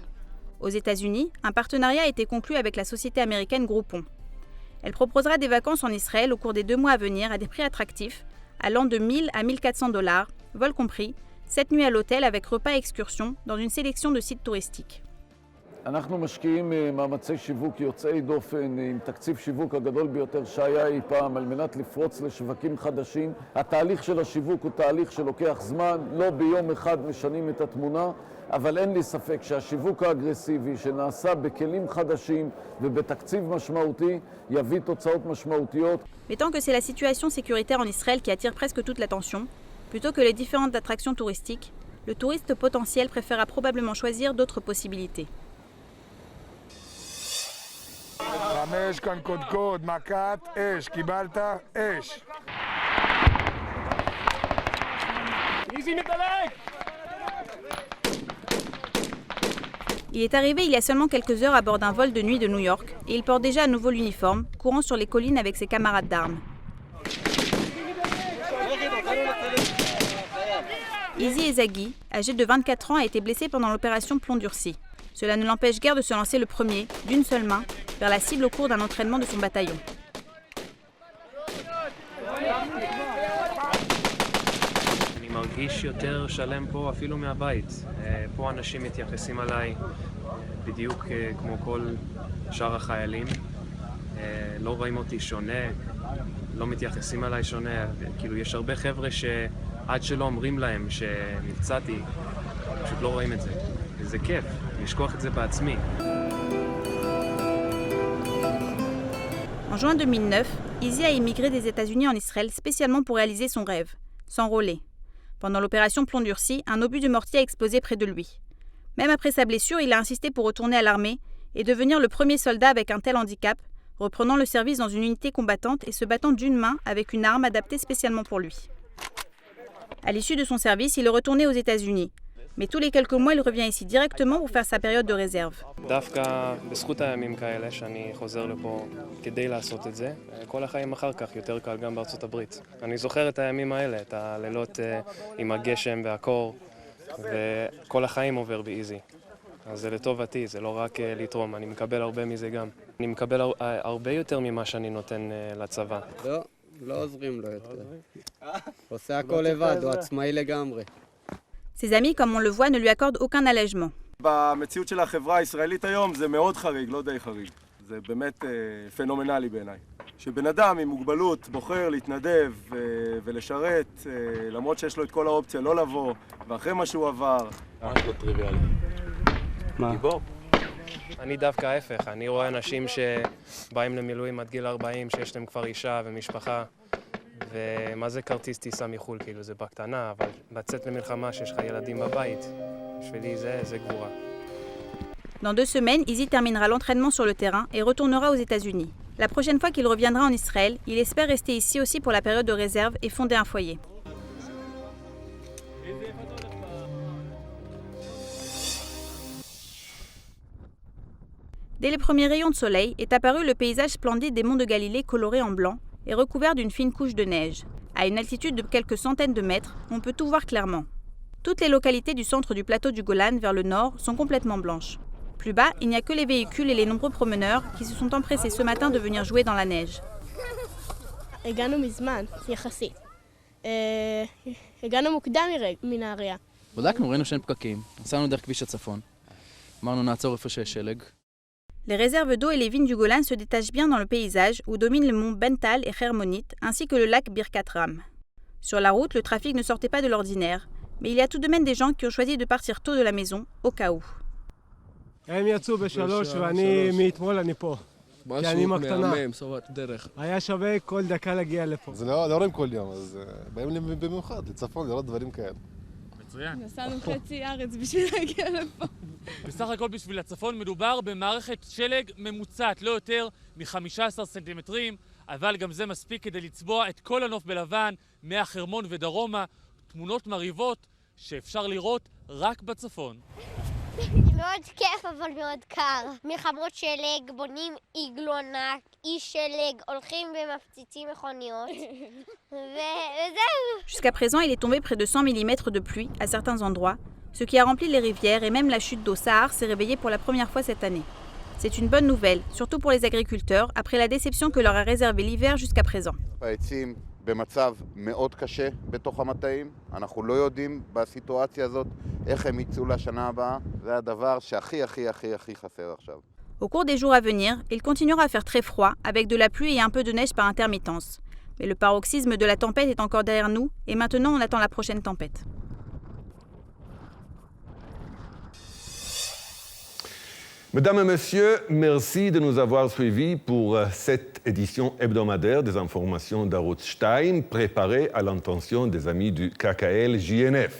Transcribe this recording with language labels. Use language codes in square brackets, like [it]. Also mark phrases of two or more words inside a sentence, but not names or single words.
[fr] Aux États-Unis, un partenariat a été conclu avec la société américaine Groupon. Elle proposera des vacances en Israël au cours des 2 mois à venir à des prix attractifs, allant de 1000 à 1400 $, vol compris, 7 nuits à l'hôtel avec repas et excursions dans une sélection de sites touristiques. [he] אנחנו משקיעים מאמצי שיווק יוצאי דופן עם תקציב שיווק הגדול ביותר שהיה אי פעם על מנת לפרוץ לשווקים חדשים. התהליך של השיווק הוא תהליך שלוקח זמן, לא ביום אחד משנים את התמונה, אבל אין לי ספק שהשיווק האגרסיבי שנעשה בכלים חדשים ובתקציב משמעותי יביא תוצאות משמעותיות. [fr] Mais tant que c'est la situation sécuritaire en Israël qui attire presque toute l'attention, plutôt que les différentes attractions touristiques, le touriste potentiel préférera probablement choisir d'autres possibilités. [he] 5 כאן קודקוד, מכת אש, קיבלת אש. איזי מדלק! [fr] Il est arrivé il y a seulement quelques heures à bord d'un vol de nuit de New York et il porte déjà à nouveau l'uniforme, courant sur les collines avec ses camarades d'armes. Izzy Ezagi, âgé de 24 ans, a été blessé pendant l'opération Plomb Durci. Cela ne l'empêche guère de se lancer le premier, d'une seule main, vers la cible au cours d'un entraînement de son bataillon. [he] אני מרגיש יותר שלם פה אפילו מהבית. פה אנשים מתייחסים עליי בדיוק כמו כל שאר החיילים. לא רואים אותי שונה, לא מתייחסים עליי שונה. כאילו יש הרבה חבר'ה שעד שלא אומרים להם שנפצעתי, פשוט לא רואים את זה. וזה כיף, לשכוח את זה בעצמי. [fr] En juin 2009, Izzy a immigré des États-Unis en Israël spécialement pour réaliser son rêve, s'enrôler. Pendant l'opération Plomb Durci, un obus de mortier a explosé près de lui. Même après sa blessure, il a insisté pour retourner à l'armée et devenir le premier soldat avec un tel handicap, reprenant le service dans une unité combattante et se battant d'une main avec une arme adaptée spécialement pour lui. À l'issue de son service, il est retourné aux États-Unis. Mais tous les quelques mois, il revient ici directement pour faire sa période de réserve. [he] דווקא בזכות הימים כאלה שאני חוזר לפה כדי לעשות את זה, כל החיים אחר כך יותר קל גם בארצות הברית. אני זוכר את הימים האלה, את הלילות עם הגשם והקור, וכל החיים עובר באיזי. אז זה לטובתי, זה לא רק לתרום, אני מקבל הרבה מזה גם. אני מקבל הרבה יותר ממה שאני נותן לצבא. לא עוזרים לו יותר. עושה הכל לבד, הוא עצמאי לגמרי. [fr] Ses amis, comme on le voit, ne lui accordent aucun allègement. [he] במציאות של החברה הישראלית היום זה מאוד חריג, לא די חריג. זה באמת פנומנלי בעיניי. שבן אדם עם מוגבלות בוחר להתנדב ולשרת, למרות שיש לו את כל האופציה לא לבוא, ואחרי מה שהוא עבר. ממש לא טריוויאלי. מה? גיבור. אני דווקא ההפך, אני רואה אנשים שבאים למילואים עד גיל 40, שיש להם כבר אישה ומשפחה. ומה זה כרטיס טיסה מחול, כאילו זה בקטנה, אבל לצאת למלחמה שיש לך ילדים בבית, בשבילי זה גבורה. [fr] Dans 2 semaines, Izzy terminera l'entraînement sur le terrain et retournera aux États-Unis. La prochaine fois qu'il reviendra en Israël, il espère rester ici aussi pour la période de réserve et fonder un foyer. Dès les premiers rayons de soleil est apparu le paysage splendide des monts de Galilée colorés en blanc et recouvert d'une fine couche de neige. À une altitude de quelques centaines de mètres, on peut tout voir clairement. Toutes les localités du centre du plateau du Golan vers le nord sont complètement blanches. Plus bas, il n'y a que les véhicules et les nombreux promeneurs qui se sont empressés ce matin de venir jouer dans la neige. [he] הגענו מזמן, יחסית. הגענו מוקדם מנהריה. בדקנו, ראינו שאין פקקים. נסענו דרך כביש הצפון. אמרנו נעצור איפה שיש שלג. [fr] Les réserves d'eau et les vignes du Golan se détachent bien dans le paysage où dominent le mont Bental et Hermonit, ainsi que le lac Birkat Ram. Sur la route, le trafic ne sortait pas de l'ordinaire, mais il y a tout de même des gens qui ont choisi de partir tôt de la maison, au cas où. [he] הם יצאו ב3 ואני מאתמול אני פה. כי אני מקטנה. היה שווה כל דקה להגיע לפה. זה לא רואים כל יום, אז באים לי במיוחד, לצפון לראות דברים כאלה. מצוין. נסענו חצי ארץ בשביל להגיע לפה. בסך הכל בשביל הצפון מדובר במערכת שלג ממוצעת, לא יותר מ-15 סנטימטרים, אבל גם זה מספיק כדי לצבוע את כל הנוף בלבן, מהחרמון ודרומה, תמונות מרהיבות שאפשר לראות רק בצפון. מאוד כיף אבל מאוד קר. מלחמות שלג, בונים עיגול ענק, איש שלג, הולכים ומפציצים מכוניות. וזהו. [fr] Jusqu'à présent, il est tombé près de 100 mm de pluie à certains endroits, ce qui a rempli les rivières et même la chute d'eau Sahar s'est réveillée pour la première fois cette année. C'est une bonne nouvelle, surtout pour les agriculteurs, après la déception que leur a réservé l'hiver jusqu'à présent. [he] העצים במצב מאוד קשה בתוך המטעים. אנחנו לא יודעים בסיטואציה הזאת איך הם יצאו לשנה הבאה. זה הדבר שהכי חסר עכשיו. [fr] Au cours des jours à venir, il continuera à faire très froid, avec de la pluie et un peu de neige par intermittence. Mais le paroxysme de la tempête est encore derrière nous, et maintenant on attend la prochaine tempête. Mesdames et messieurs, merci de nous avoir suivis pour cette édition hebdomadaire des informations d'Arutz Stein, préparée à l'intention des amis du KKL JNF.